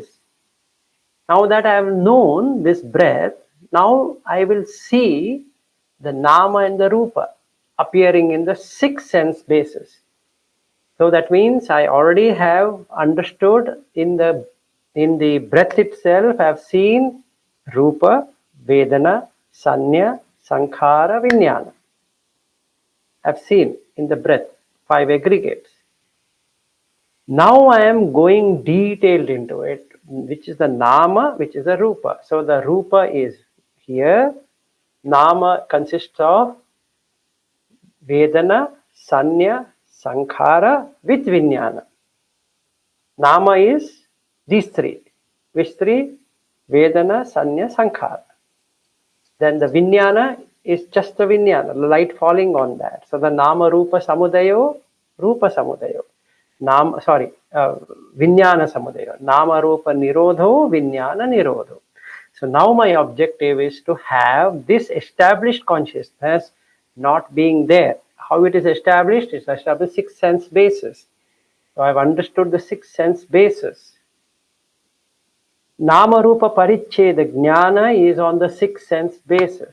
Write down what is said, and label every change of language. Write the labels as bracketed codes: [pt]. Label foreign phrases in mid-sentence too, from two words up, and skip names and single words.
[en] Now that I have known this breath, now I will see the nama and the rupa appearing in the six sense basis. So that means I already have understood in the breath itself, I have seen [pi] rupa, vedana, sanya, sankhara, vijnana. [en] I have seen in the breath, five aggregates. Now I am going detailed into it, which is the nama, which is the rupa. So the rupa is here. Nama consists of [pi] vedana, sanya, sankhara [en] with vijnana. Nama is these three. Which three? [pi] Vedana, sanya, sankhara. [en] Then the vijnana is just the vijnana, the light falling on that. So the [pi] nama rupa samudayo, rupa samudayo. Vijnana samudayo. Nama rupa nirodho, vijnana nirodho. [en] So now my objective is to have this established consciousness not being there. How it is established? It's established six sense basis. So I've understood the six sense basis. [pi] Nama Rupa Paricheda Jnana [en] is on the six sense basis.